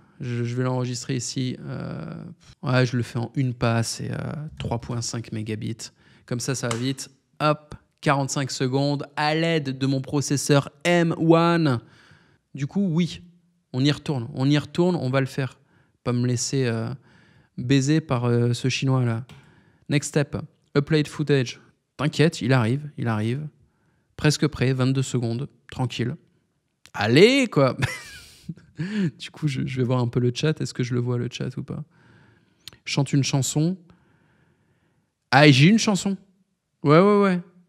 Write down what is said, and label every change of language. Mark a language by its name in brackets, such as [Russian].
[French] Je vais l'enregistrer ici. Ouais, je le fais en une passe et 3.5 mégabits. Comme ça, ça va vite. Hop, 45 secondes à l'aide de mon processeur M1. Du coup, oui, on y retourne. On y retourne, on va le faire. Pas me laisser baiser par ce chinois-là. [English] Next step, upload footage. [French] T'inquiète, il arrive. Presque prêt, 22 secondes, tranquille. Allez, quoi. Du coup, je vais voir un peu le chat. Est-ce que je le vois, le chat, ou pas? Je chante une chanson. Ah, j'ai une chanson. Ouais.